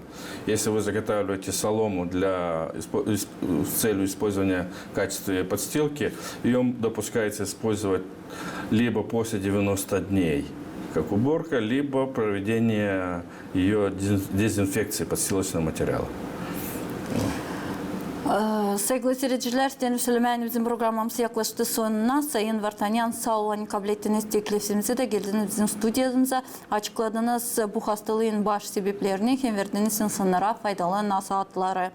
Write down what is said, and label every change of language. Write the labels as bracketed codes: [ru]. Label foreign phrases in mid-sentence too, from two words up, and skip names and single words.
[ru] Если вы заготавливаете солому с целью использования в качестве подстилки, ее допускается использовать либо после 90 дней, как уборка, либо проведение ее дезинфекции подстилочного материала. [crh] Sevgili seyirciler, Deniz Süleyman bizim programımız yaklaştı sonuna. Sayın Vartanyan, sağ olun, kabul ettiniz teklifimizi de geldiniz bizim stüdyomuza. Açıkladınız bu hastalığın baş sebeplerini, hem verdiniz insanlara faydalı nasihatları.